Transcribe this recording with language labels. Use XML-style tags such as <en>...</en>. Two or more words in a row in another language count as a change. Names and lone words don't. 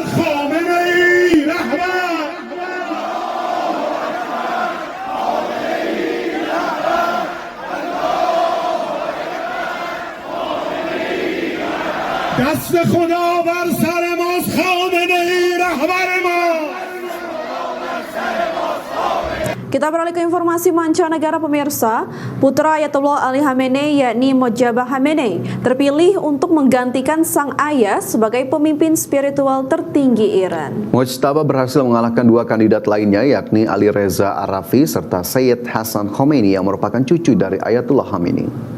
<fa>خامنه‌ای رهبر. دست خدا بر سر ماست، خامنه‌ای رهبر ما.</fa> <id>Kita beralih ke informasi mancanegara pemirsa. Putra Ayatollah Ali Khamenei yakni Mojtaba Khamenei terpilih untuk menggantikan sang ayah sebagai pemimpin spiritual tertinggi Iran. Mojtaba berhasil mengalahkan dua kandidat lainnya yakni Ali Reza Arafi serta Sayyid Hassan Khomeini yang merupakan cucu dari Ayatollah Khamenei.</id>